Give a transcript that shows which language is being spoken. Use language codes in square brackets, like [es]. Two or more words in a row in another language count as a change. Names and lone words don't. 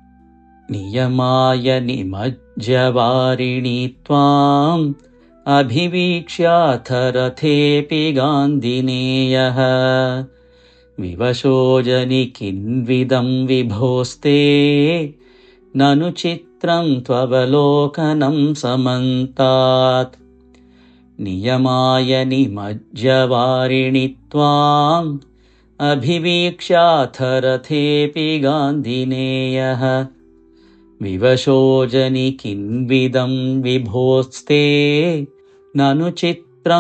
[sa] നിയമായ നിമജ്യ വാരിണി ത്വാം, അഭിവീക്ഷ്യാഥ രഥേപി ഗാന്ധിനേയഃ, വിവശോ ജനി കിൻവിദം വിഭോസ്തേ, നനു ചിത്രം ത്വവലോകനം സമന്താത്. नियमाय निमज्जवारिणि त्वाम् अभिवीक्ष्याथ रथेऽपि गान्धिनेयः विवशो जनिकिन्विदं विभोस्ते ननु चित्रं